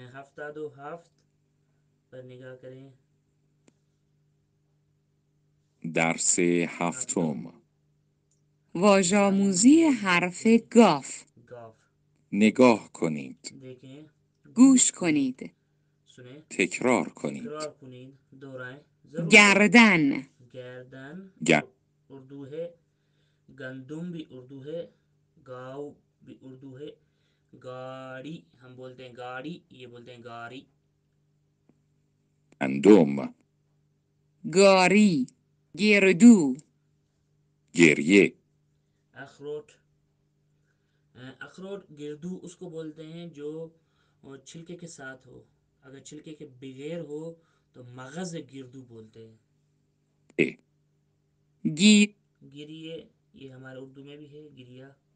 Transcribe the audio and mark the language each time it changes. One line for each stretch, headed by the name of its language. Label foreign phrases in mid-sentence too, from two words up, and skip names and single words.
Urdu: 77 پر نگاہ کریں۔
Persian: درس هفتم. واژه‌آموزی حرف گاف. گاف نگاه کنید.
Urdu: دیکھیں،
Persian: گوش کنید.
Urdu: سنیں،
Persian: تکرار کنید. تکرار کنید،
Urdu: دہرائیں، ضرور دہرائیں۔
Persian: گردن. گردن گ.
Urdu: اردو ہے، گندم بھی اردو ہے، گاؤ بھی اردو ہے، گاڑی ہم بولتے ہیں گاڑی، یہ بولتے ہیں گاڑی۔
Persian: گندم. گاری. گردو گریه
Urdu: اخروٹ اخروٹ گردو اس کو بولتے ہیں جو چھلکے کے ساتھ ہو. اگر چھلکے کے بغیر ہو تو مغز گردو بولتے ہیں.
Persian: گیره
Urdu: گریے یہ ہمارے اردو میں بھی ہے گریا.